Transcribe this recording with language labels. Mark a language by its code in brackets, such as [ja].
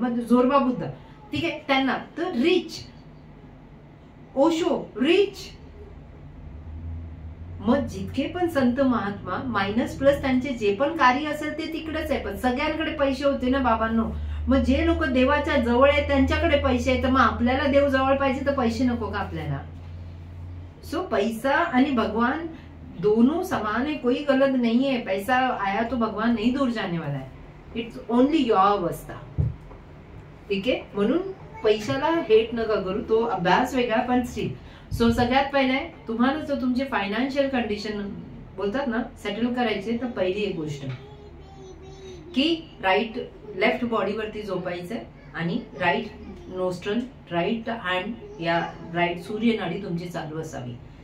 [mr] मग जोरबा बुद्ध, ठीक आहे, त्यांना तर रिच, ओशो रिच. मग जितके पण संत महात्मा मायनस प्लस त्यांचे जे पण कार्य असेल ते तिकडेच आहे. पण सगळ्यांकडे पैसे होते ना बाबांनो. मग जे लोक देवाच्या जवळ आहेत त्यांच्याकडे पैसे आहेत, तर मग आपल्याला देव जवळ पाहिजे तर पैसे नको का आपल्याला? [hi] सो [mr] पैसा आणि भगवान [hi] दोनों समान है, कोई गलत नहीं है. पैसा आया तो भगवान नहीं दूर जाने वाला है. [en] It's only your अवस्था. [mr] ठीक आहे, म्हणून पैशाला हेट नका करू. तो अभ्यास वेगळा पण स्टिल. सो सगळ्यात पहिले तुम्हाला जर तुमचे फायनान्शियल कंडिशन बोलतात ना सेटल करायचे, तर पहिली एक गोष्ट की लेफ्ट बॉडीवरती झोपायचंय आणि राईट नोस्ट्रल, राईट हँड या राईट सूर्यनाडी तुमची चालू असावी.